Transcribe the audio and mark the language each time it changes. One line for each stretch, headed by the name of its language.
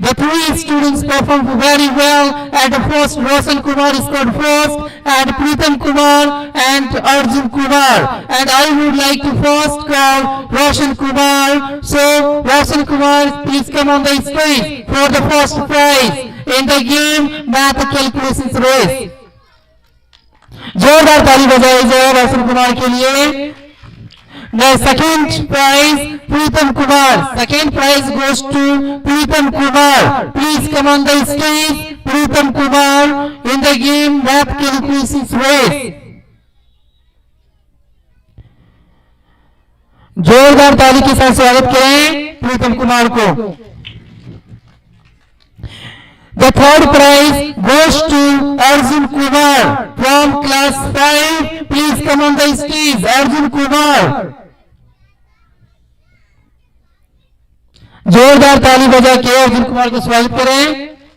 English: The three students performed very well. At the first, Roshan Kumar scored first, and Pritam Kumar and Arjun Kumar. And I would like to first call Roshan Kumar. So, Roshan Kumar, please come on the stage for the first prize in the game Math Calculations Race.
Hindi: जोरदार ताली बजाई जाए रोशन कुमार के लिए.
English: The second prize, Pritam Kumar. Second prize goes to Pritam Kumar. Please come on the stage, Pritam Kumar, in the game Math Calculations Race.
Hindi: जोरदार ताली के साथ स्वागत करें प्रीतम कुमार को.
English: The third prize goes to Arjun Kumar from class 5. Please come on the stage, Arjun Kumar.
Hindi: जोरदार ताली बजा के अर्जुन कुमार को स्वागत करें.